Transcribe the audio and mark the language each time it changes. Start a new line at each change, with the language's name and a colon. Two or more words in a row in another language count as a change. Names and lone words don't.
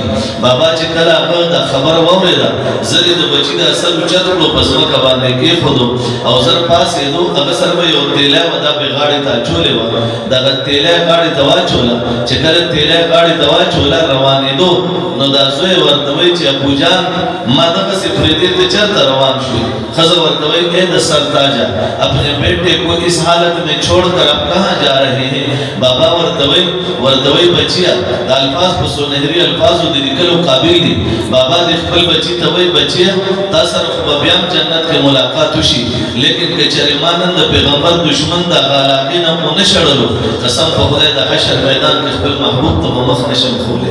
Pashto: بابا چې کله هغه دا خبره واورېده زر یې د بچي دا سر اوچت کړو، په ځمکه باندې کېښودو او زر پاڅېدو، هغه سر به یو تیلی وه دا به غاړې ته اچولې وه، دغه تیلی غاړې ته واچوله، چې کله تیلی غاړې ته واچوله روانېدو نو دا زوی ورته وایي چې ابوجان ما دغسې پرېږدې ته چېرته روان شوې؟ ښځه ورته وایي
Urdu: اے د سرتاجه اپنے بیٹے کو اس حالت میں چھوڑ کر اب کہاں جا رہے ہیں؟
Pashto: بابا ورته وایي بچیا دا الفاظ په سونهري الفاظو د لیکلو قابل دي. بابا د خپل بچي ته وایي بچیا تا سره خو به بیا هم جنت کې ملاقات وشي، لیکن که چېرې ما نن د پیغمبر دشمن د هغه علاقې نه ونه شړلو قسم په خدای د حشر میدان کې خپل محبوب ته به مخ نشم خولی.